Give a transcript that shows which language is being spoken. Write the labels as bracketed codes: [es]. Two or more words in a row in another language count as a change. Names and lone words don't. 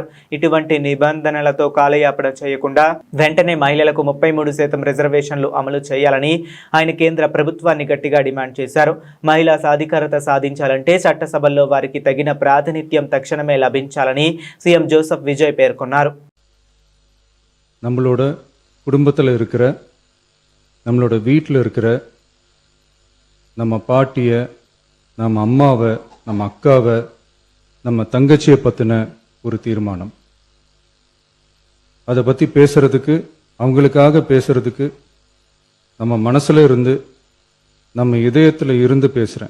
[te] ఇటువంటి నిబంధనలతో కాలయాపన చేయకుండా వెంటనే మహిళలకు 33% రిజర్వేషన్లు అమలు చేయాలని ఆయన కేంద్ర ప్రభుత్వాన్ని గట్టిగా డిమాండ్ చేశారు. మహిళా సాధికారత సాధించాలంటే చట్టసభల్లో వారికి తగిన ప్రాతినిధ్యం తక్షణమే లభించాలని సీఎం జోసెఫ్ విజయ్ పేర్కొన్నారు. [ta] நம்மளோட குடும்பத்தில் இருக்கிற நம்மளோட வீட்டில் இருக்கிற நம்ம பாட்டியை நம்ம அம்மாவை நம்ம அக்காவை நம்ம தங்கச்சியை பற்றின ஒரு தீர்மானம் அதை பற்றி பேசுறதுக்கு அவங்களுக்காக பேசுறதுக்கு நம்ம மனசுல இருந்து நம்ம இதயத்தில் இருந்து பேசுகிறேன்.